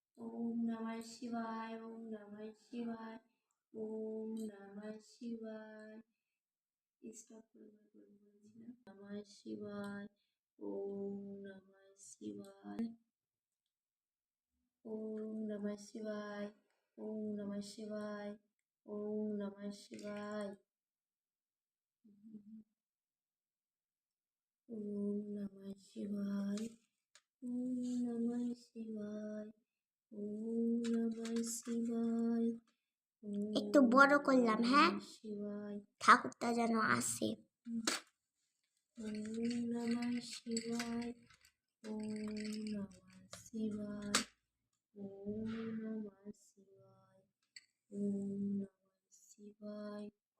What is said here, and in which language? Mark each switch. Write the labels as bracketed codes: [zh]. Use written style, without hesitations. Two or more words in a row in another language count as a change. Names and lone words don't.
[sa] ওম নমঃ শিবায়, ওম নমঃ শিবায়, ওম নমঃ শিবায়। [bn] স্টপ করে বলছিলাম [sa] নমঃ শিবায়, ওম নমঃ শিবায়, ওম নমঃ শিবায়, ওম নমঃ শিবায়, ওম নমঃ শিবায়, ওম নমঃ শিবায়, ওম নমঃ শিবায়, ওম নমঃ শিবায়। [bn] একটু বড় করলাম, হ্যাঁ, শিবায়, ঠাকুরটা যেন আসে। [sa] ওম নমঃ শিবায়, ওম নমঃ শিবায়, ওম নমঃ শিবায়, ওম নমঃ শিবায়।